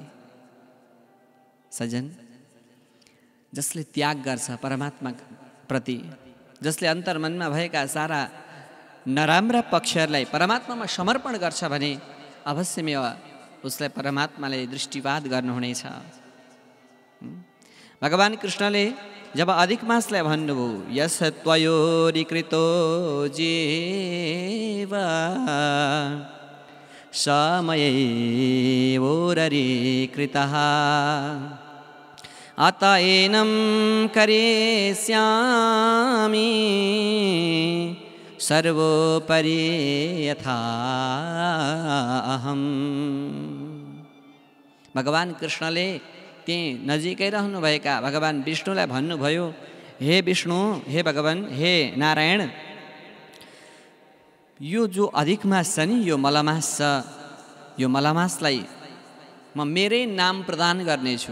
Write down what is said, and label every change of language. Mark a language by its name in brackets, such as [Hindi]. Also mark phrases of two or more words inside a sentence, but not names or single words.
[Nepali] सज्जन, जसले त्याग गर्छ परमात्मा प्रति, जसले अन्तर्मनमा भएका सारा नराम्रा पक्षहरूलाई परमात्मामा समर्पण गर्छ भने अवश्यमेव उसलाई परमात्माले दृष्टिपात गर्नुहुनेछ। भगवान कृष्णले जब अधिक मासलाई भन्नुभयो, [Sanskrit] यस त्वयोरिकृतो जीव समयैवोररि कृतः अतएनं करिष्यामि सर्वोपरि यथा अहम्। [Nepali] भगवान कृष्णले त्यही नजिकै रहनुभएका भगवान विष्णुलाई भन्नुभयो, हे विष्णु, हे भगवान, हे नारायण, यो जो अधिक मास छ नि, यो मलमास छ, यो मलमासलाई म मेरै नाम प्रदान गर्नेछु।